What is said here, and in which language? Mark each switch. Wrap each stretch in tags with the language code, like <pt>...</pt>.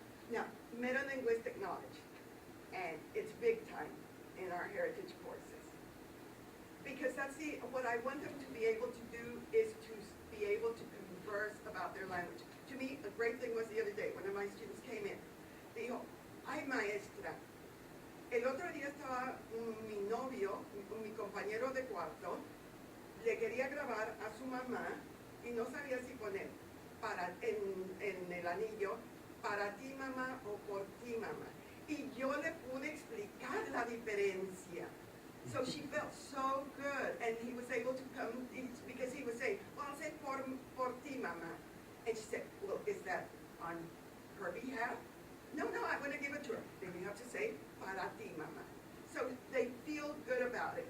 <en>Now, meta-linguistic knowledge. And it's big time in our heritage courses. Because that's what I want them to be able to do is to be able to converse about their language. To me, a great thing was the other day, one of my students came in.</en> <es>Dijo, ay maestra, el otro día estaba mi novio, mi compañero de cuarto, le quería grabar a su mamá y no sabía si poner en el anillo, para ti mamá o por ti mamá. Y yo le pude explicar la diferencia.</es> <en>So she felt so good, and he was able to come, because he was saying, well, I'll say</en> <es>por ti mamá.</es> <en>And she said, well, is that on her behalf? No, I want to give it to her. Then you have to say,</en> <es>para ti, mamá.</es> <en>So they feel good about it.</en>